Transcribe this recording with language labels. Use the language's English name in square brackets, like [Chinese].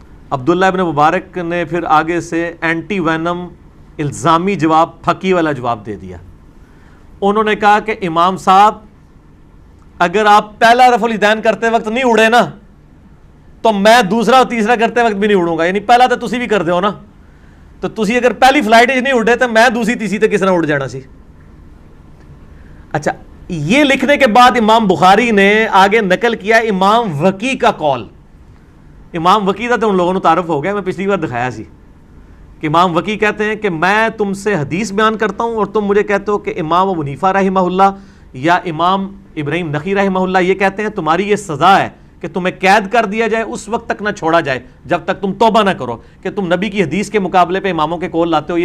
[Urdu] عبداللہ ابن مبارک نے پھر آگے سے اینٹی وینم الزامی جواب, پھکی والا جواب دے دیا. انہوں نے کہا کہ امام صاحب, اگر آپ پہلا رفع الیدین کرتے وقت نہیں اڑے نا تو میں دوسرا اور تیسرا کرتے وقت بھی نہیں اڑوں گا. [Punjabi] یعنی پہلا تو تسی بھی کر دے ہو نا, تو تسی اگر پہلی فلائٹ نہیں اڑے تو میں دوسری تیسری تے کس طرح اڑ جانا سی. [Urdu] اچھا, یہ لکھنے کے بعد امام بخاری نے آگے نقل کیا امام وکی کا قول. امام وکی کا تو ان لوگوں نے تعارف ہو گیا, [Punjabi] میں پچھلی بار دکھایا سی [Urdu] کہ امام وکی کہتے ہیں کہ میں تم سے حدیث بیان کرتا ہوں اور تم مجھے کہتے ہو کہ امام ابو حنیفہ رحمہ اللہ یا امام ابراہیم نخعی رحمہ اللہ یہ کہتے ہیں تمہاری یہ سزا ہے کہ تمہیں قید کر دیا جائے, اس وقت تک نہ چھوڑا جائے جب تک تم توبہ نہ کرو کہ تم نبی کی حدیث کے مقابلے پہ اماموں کے قول لاتے ہو.